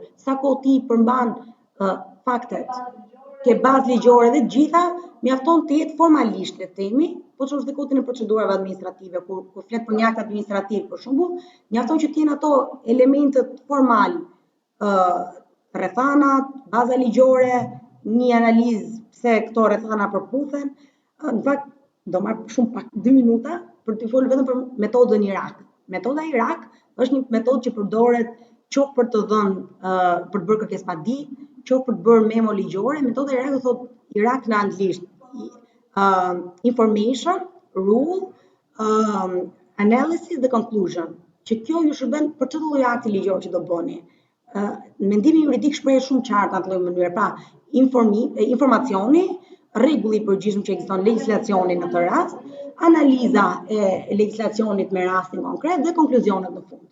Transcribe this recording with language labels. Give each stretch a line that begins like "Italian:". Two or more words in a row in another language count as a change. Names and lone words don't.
Albanian: Sa kohë ti përmban faktet, ke bazë ligjore dhe të gjitha, mjafton të jetë formalisht, le të themi, po çosh dhe kodin e procedurave administrative, kur flet për një akt administrativ për shembull, mjafton që të jenë ato elementet formal, rrethanat, baza ligjore, një analizë pse këto rrethana përputhen. Në fakt, do marr shumë pak 2 minuta për të folur vetëm për metodën Irak. Metoda Irak është një metodë që përdoret qoftë për të dhënë për të bërë kërkesë padi, qoftë për të bërë memo ligjore. Metoda Irak do thotë Irak në anglisht.
English: Information, rule, analysis dhe conclusion.
Albanian: Që kjo ju shërben për çdo lloj akti ligjor që do bëni. Mendimi juridik shpreh shumë qartë në atë lloj mënyre. Pra, informacioni, rregulli i përgjithshëm që ekziston legjislacioni në këtë rast, analiza e legjislacionit me rastin konkret dhe konkluzionet në fund.